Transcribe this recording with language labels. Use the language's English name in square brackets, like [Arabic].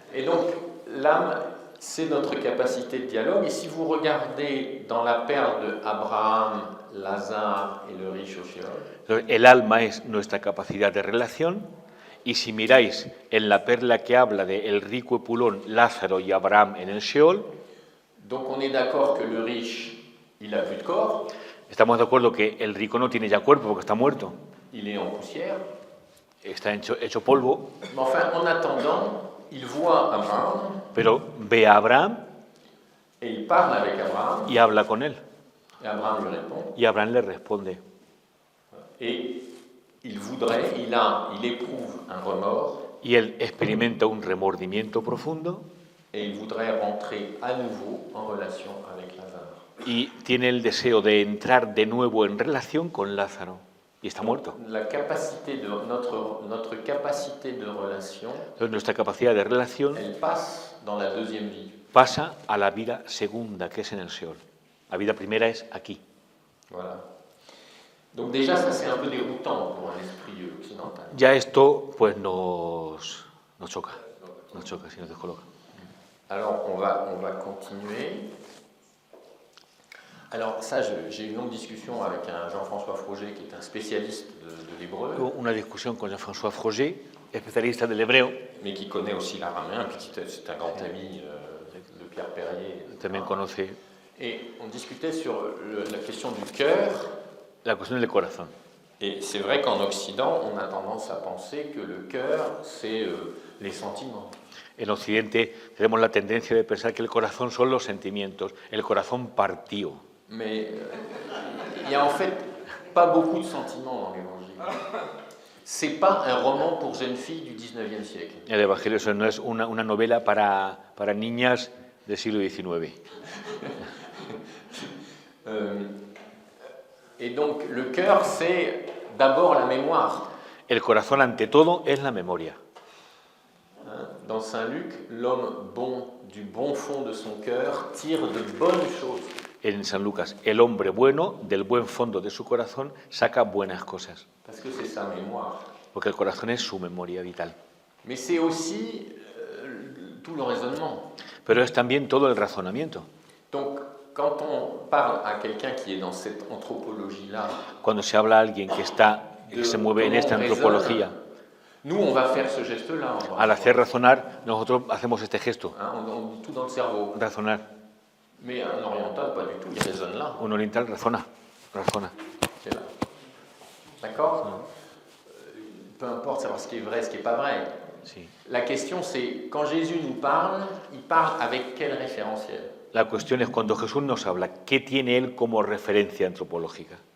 [French] Et donc l'âme, c'est notre capacité de dialogue. Et si vous regardez dans la perle de Abraham, Lazare et le riche au Sheol, [Spanish] Entonces, el alma es nuestra capacidad de relación, y si miráis en la perla que habla de el rico Epulón, Lázaro y Abraham en el Sheol, [French] donc on est d'accord que le riche, il n'a plus de corps, [Spanish] estamos de acuerdo que el rico no tiene ya cuerpo porque está muerto, [French] il est en poussière. [Spanish] está hecho polvo, [French] Mais enfin, en attendant, il voit Abraham [Spanish] pero ve a Abraham [French] et il parle avec Abraham. [Spanish] y habla con él, [French] Et Abraham lui répond. [Spanish] y Abraham le responde. [French] Et il voudrait, il éprouve un remords. [Spanish] Y él experimenta un remordimiento profundo [French] et il voudrait rentrer à nouveau en relation avec Lazare. [Spanish] y tiene el deseo de entrar de nuevo en relación con Lázaro y está muerto. [French] La capacité de notre capacité de relation, [Spanish] Entonces nuestra capacidad de relación [French] elle passe dans la deuxième vie. [Spanish] pasa a la vida segunda, que es en el Seol. La vida primera es aquí. [French] Voilà. Donc déjà, ça c'est un peu déroutant pour un esprit occidental. [Spanish] Ya esto pues nos choca, sí, nos descoloca. [French] Alors on va continuer. Alors ça, j'ai eu une longue discussion avec un Jean-François Froger qui est un spécialiste de l'hébreu. [Spanish] Hubo una discusión con Jean-François Froger, especialista del hebreo, [French] Mais qui connaît aussi l'araméen, puis c'est un grand ami de Pierre Perrier. [Spanish] también conoce [French] Et on discutait sur la question du cœur. [Spanish] la cuestión del corazón. [French] Et c'est vrai qu'en Occident, on a tendance à penser que le cœur, c'est les sentiments. [Spanish] En Occidente tenemos la tendencia de pensar que el corazón son los sentimientos, el corazón partido. [French] Mais il n'y a en fait pas beaucoup de sentiments dans l'Évangile. C'est pas un roman pour jeunes filles du 19e siècle. [Spanish] El Evangelio eso no es una novela para niñas del siglo XIX. [French] Et donc le cœur, c'est d'abord la mémoire. [Spanish] El corazón ante todo es la memoria. [French] Dans Saint Luc, l'homme bon du bon fond de son cœur tire de bonnes choses. [Spanish] En San Lucas, el hombre bueno del buen fondo de su corazón saca buenas cosas, [French] Parce que c'est sa mémoire. [Spanish] porque el corazón es su memoria vital. [French] Mais c'est aussi tout le raisonnement. [Spanish] Pero es también todo el razonamiento. [French] Donc, quand on parle à quelqu'un qui est dans cette anthropologie-là, [Spanish] Cuando se habla a alguien que se mueve en esta antropología, [French] nous, on va faire ce geste-là. [Spanish] al hacer razonar, nosotros hacemos este gesto, [French] On dit tout dans le cerveau. [Spanish] razonar. [French] Mais un oriental, pas du tout, il raisonne là. [Spanish] Un oriental razona. [French] C'est là. D'accord Peu importe savoir ce qui est vrai, ce qui n'est pas vrai. [Spanish] Sí. [French] La question, c'est, quand Jésus nous parle, il parle avec quel référentiel? [Spanish] La cuestión es cuando Jesús nos habla, ¿qué tiene él como referencia antropológica?